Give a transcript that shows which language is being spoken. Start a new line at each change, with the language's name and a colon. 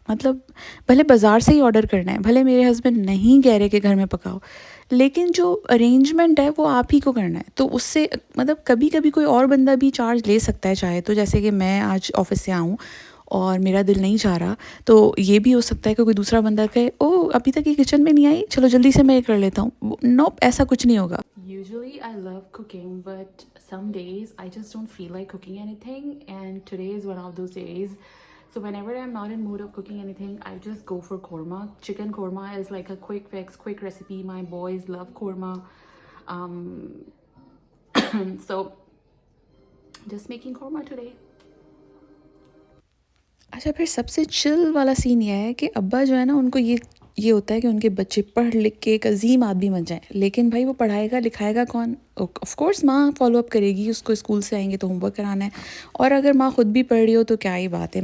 Hindi: मतलब भले बाज़ार से ही ऑर्डर करना है, भले मेरे हस्बैंड नहीं कह रहे कि घर में पकाओ, लेकिन जो अरेंजमेंट है वो आप ही को करना है। तो उससे मतलब कभी कभी कोई और बंदा भी चार्ज ले सकता है चाहे तो, जैसे कि मैं आज ऑफिस से आऊँ और मेरा दिल नहीं चाह रहा, तो ये भी हो सकता है कि कोई दूसरा बंदा कहे ओ अभी तक ये किचन में नहीं आई, चलो जल्दी से मैं ये कर लेता हूँ। नो, ऐसा कुछ नहीं होगा।
English: Usually I love cooking, but some days I just don't feel like cooking anything, and today is one of those days. So whenever I'm not in mood of cooking anything, I just go for korma. Chicken korma is like a quick fix, quick recipe. My boys love korma. Um, so just making korma today.
Hindi: अच्छा, फिर सबसे chill वाला scene ये है कि अब्बा जो है ना उनको ये होता है कि उनके बच्चे पढ़ लिख के एक अजीम आदमी बन जाएं, लेकिन भाई वो पढ़ाएगा लिखाएगा कौन। ऑफ कोर्स माँ फॉलो अप करेगी, उसको स्कूल से आएंगे तो होमवर्क कराना है, और अगर माँ खुद भी पढ़ रही हो तो क्या ही बात है।